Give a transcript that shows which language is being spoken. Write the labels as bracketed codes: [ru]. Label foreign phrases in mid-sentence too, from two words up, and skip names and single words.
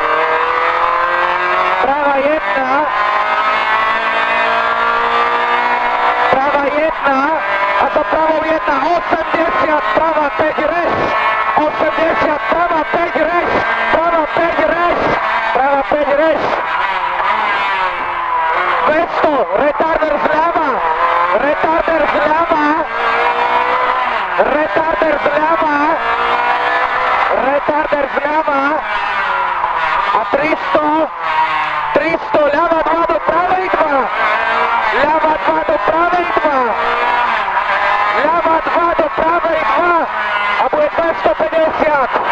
[sk] prava 1, prava 1, a za pravou 1, 80, prava 5 reš, 80, prava 5 reš, prava 5 reš, prava 5 reš, 200, retarder zľava, retarder zľava, retarder zľava, retarder zľava, a 300, 300, ľava 2 do pravej 2, ľava 2 do pravej 2, ľava 2 do pravej 2, a bude 250,